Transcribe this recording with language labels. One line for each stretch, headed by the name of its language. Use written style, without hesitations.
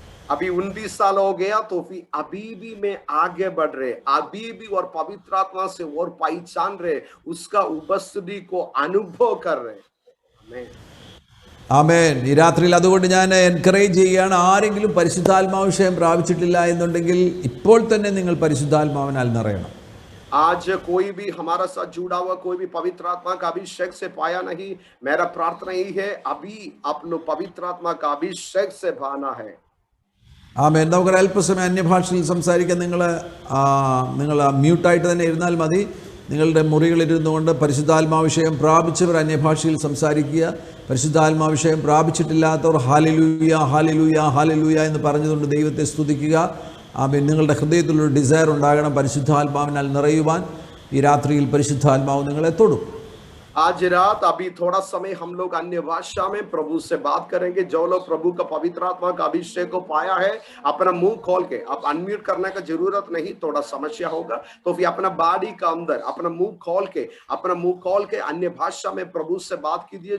Hindi: अभी 19 साल हो गया तो फिर अभी भी मैं आगे बढ़ रहे, अभी भी और पवित्र आत्मा से और पहचान रहे, उसका उपस्थिति को अनुभव कर रहे.
Malayalam: ആമേൻ. ഈ രാത്രിയിൽ അതുകൊണ്ട് ഞാൻ എൻകറേജ് ചെയ്യുകയാണ്, ആരെങ്കിലും പരിശുദ്ധാത്മാവിഷയം പ്രാപിച്ചിട്ടില്ല എന്നുണ്ടെങ്കിൽ ഇപ്പോൾ തന്നെ നിങ്ങൾ പരിശുദ്ധാത്മാവിനാൽ നിറയണം.
Hindi: आज कोई भी हमारा साथ जुड़ा हुआ कोई भी पवित्र आत्मा का अभिषेक से पाया नहीं। मेरा प्रार्थना यही है, अभी आप लोग पवित्र आत्मा का अभिषेक से पाना है।
Malayalam: ആമേൻ. നമുക്കൊരു അല്പസമയം അന്യഭാഷയിൽ സംസാരിക്കാൻ നിങ്ങൾ മ്യൂട്ടായിട്ട് തന്നെ ഇരുന്നാൽ മതി. നിങ്ങളുടെ മുറികളിലിരുന്നു കൊണ്ട് പരിശുദ്ധാത്മാവിഷയം പ്രാപിച്ചവർ അന്യഭാഷയിൽ സംസാരിക്കുക. പരിശുദ്ധാത്മാവിഷയം പ്രാപിച്ചിട്ടില്ലാത്തവർ ഹാലലൂയ ഹാലലൂയ ഹാലലൂയ എന്ന് പറഞ്ഞുകൊണ്ട് ദൈവത്തെ സ്തുതിക്കുക. ആമേൻ. നിങ്ങളുടെ ഹൃദയത്തിലൊരു ഡിസയർ ഉണ്ടാകണം പരിശുദ്ധാത്മാവിനാൽ നിറയുവാൻ. ഈ രാത്രിയിൽ പരിശുദ്ധാത്മാവ് നിങ്ങളെ തൊടും.
Hindi: आज रात अभी थोड़ा समय हम लोग अन्य भाषा में प्रभु से बात करेंगे। जो लोग प्रभु का पवित्र आत्मा का अभिषेक को पाया है, अपना मुंह खोल के, अब अनम्यूट करने का जरूरत नहीं, थोड़ा समस्या होगा तो फिर अपना बॉडी का अंदर अपना मुंह खोल के अन्य भाषा में प्रभु से बात कीजिए।